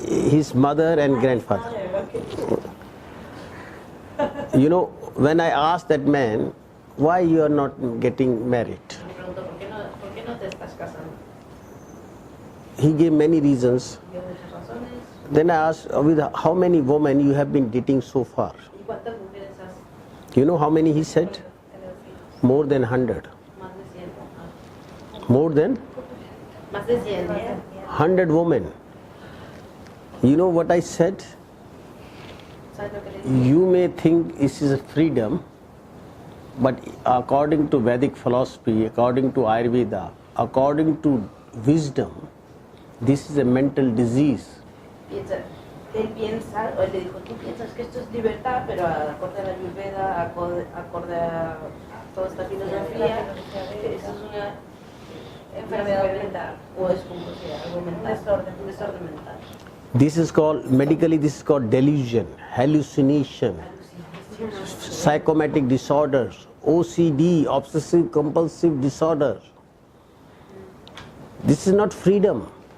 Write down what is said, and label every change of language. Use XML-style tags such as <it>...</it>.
<en>His mother and grandfather. You know, when I asked that man, why you are not getting married?</en> <es>Me preguntó, ¿por qué no te estás casando?</es> <en>He gave many reasons.</en> <es>Dio muchas razones.</es> <en>Then I asked, with how many women you have been dating so far?</en> <es>¿Y cuántas mujeres has?</es> <en>You know how many he said? More than 100.</en> <es>Más de 100.</es> <en>More than</en> <es>Más de 100.</es> <en>100 women. You know what I said?</en> <es>¿Sabes lo que le dije?</es> <en>You may think this is a freedom, but according to Vedic philosophy, according to Ayurveda, according to wisdom, this is a mental disease.</en> <es>Él piensa, o él le dijo, tú piensas que esto es libertad, pero acorde a la Ayurveda, acorde a toda esta filosofía, eso es una enfermedad mental, o es como sea, algo mental, un desorden mental.</es> <en>This is called, medically this is called delusion, hallucination, psychomatic disorders, OCD, obsessive compulsive disorder. This is not freedom.</en>